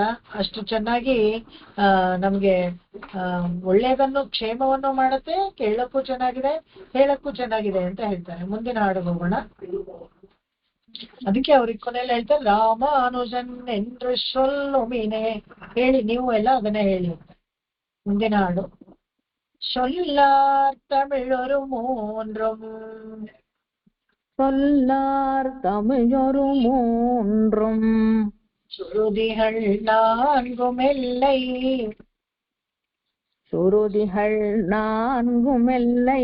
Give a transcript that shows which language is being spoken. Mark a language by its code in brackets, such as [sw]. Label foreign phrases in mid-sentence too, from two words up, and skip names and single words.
[kn] ಅಷ್ಟು ಚೆನ್ನಾಗಿ ನಮ್ಗೆ ಒಳ್ಳೆಯದನ್ನು ಕ್ಷೇಮವನ್ನು ಮಾಡುತ್ತೆ, ಕೇಳಕ್ಕೂ ಚೆನ್ನಾಗಿದೆ, ಹೇಳಕ್ಕೂ ಚೆನ್ನಾಗಿದೆ ಅಂತ ಹೇಳ್ತಾರೆ. ಮುಂದಿನ ಹಾಡು ಹೋಗೋಣ. ಅದಕ್ಕೆ ಅವ್ರಿಗೆ ಕೊನೆಯಲ್ಲಿ ಹೇಳ್ತಾರೆ, ರಾಮಾನುಜನ್ [ta] என்று சொல்லுமினே. [kn] ಹೇಳಿ ನೀವು ಎಲ್ಲ ಅದನ್ನೇ ಹೇಳಿ. ಮುಂದಿನ ಹಾಡು. [ta] சொல்லார் தமிழொரு மூன்றும் சொல்லார் தமிழொரு மூன்றும் சுருதிகள் 4 எல்லை சுருதிகள் 4 எல்லை